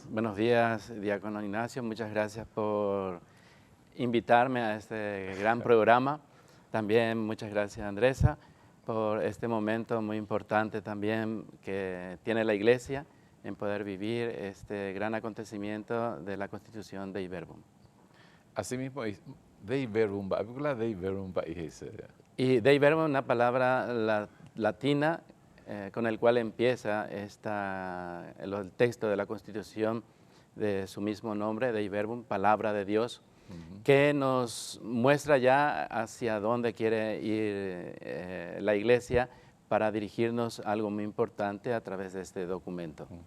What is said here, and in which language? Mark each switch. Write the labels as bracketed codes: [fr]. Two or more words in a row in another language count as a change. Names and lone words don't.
[es] Buenos días, diácono Ignacio. Muchas gracias por invitarme a este gran programa. También muchas gracias, Andresa, por este momento muy importante también que tiene la Iglesia en poder vivir este gran acontecimiento de la Constitución [la] Dei Verbum. Asimismo, Dei Verbum, Dei Verbum, [es] y [la] Dei Verbum [es] es una palabra latina con el cual empieza el texto de la Constitución de su mismo nombre, [la] Dei Verbum, [es] palabra de Dios, que nos muestra ya hacia dónde quiere ir la Iglesia para dirigirnos a algo muy importante a través de este documento.